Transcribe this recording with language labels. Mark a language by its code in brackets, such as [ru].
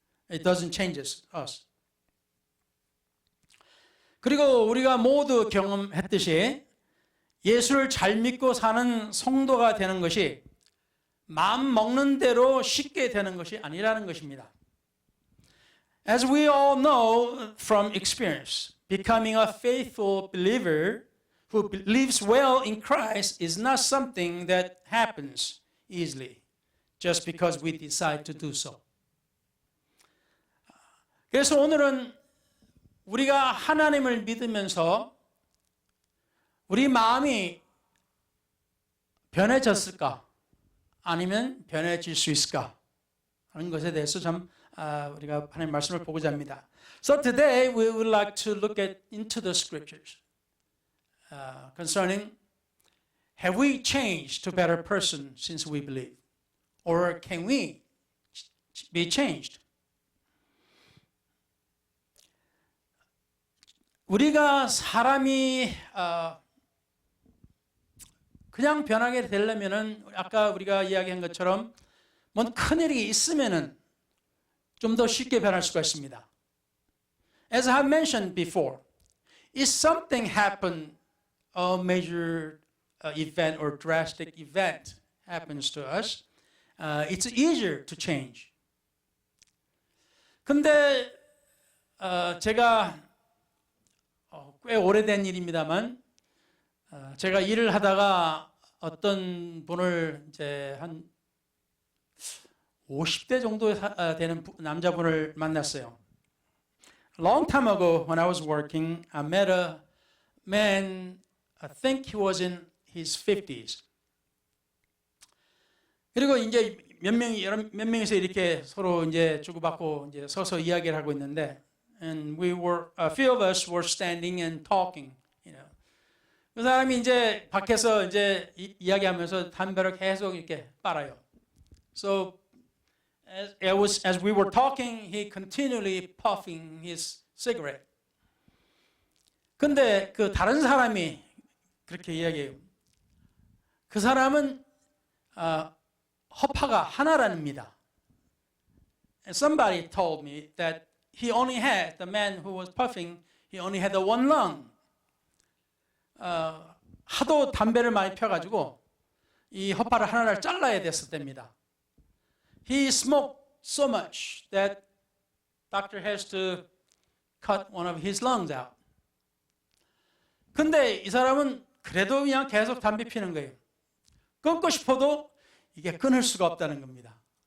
[en] It doesn't change us. [ko] 그리고 우리가 모두 경험했듯이 예수를 잘 믿고 사는 성도가 되는 것이 마음 먹는 대로 쉽게 되는 것이 아니라는 것입니다. [en] As we all know from experience, becoming a faithful believer who lives well in Christ is not something that happens easily just because we decide to do so. [ko] 그래서 오늘은 우리가 하나님을 믿으면서 우리 마음이 변해졌을까? 아니면 변해질 수 있을까? 하는 것에 대해서 좀 우리가 하나님 말씀을 보고자 합니다. [en] So today we would like to look into the scriptures concerning have we changed to a better person since we believe? Or can we be changed? [ko] 우리가 사람이 그냥 변하게 되려면은 아까 우리가 이야기한 것처럼 뭔 큰일이 있으면은 좀 더 쉽게 변할 수가 있습니다. [en] As I mentioned before, if something happened, a major event or drastic event happens to us, it's easier to change. [ko] 근데 제가 꽤 오래된 일입니다만 제가 일을 하다가 어떤 분을 이제 한 50대 정도 되는 남자분을 만났어요. [en] A long time ago when I was working, I met a man, I think he was in his 50s. [ko] 그리고 이제 몇 명이서 이렇게 서로 이제 주고받고 이제 서서 이야기를 하고 있는데 [en] and a few of us were standing and talking, [ko] 그 사람이 이제 밖에서 이제 이야기하면서 담배를 계속 이렇게 빨아요. [en] So as we were talking, he continually puffing his cigarette. [ko] 근데 그 다른 사람이 그렇게 이야기해요. 그 사람은 허파가 하나랍니다. [en] And somebody told me that he only had, the man who was puffing, he only had one lung. [ko] 하도 담배를 많이 펴가지고 이 허파를 하나를 잘라야 됐었답니다. [en] He smoked so much that doctor has to cut one of his lungs out. [ko] 근데 이 사람은 그래도 그냥 계속 담배 피는 거예요. 끊고 싶어도 이게 끊을 수가 없다는 겁니다.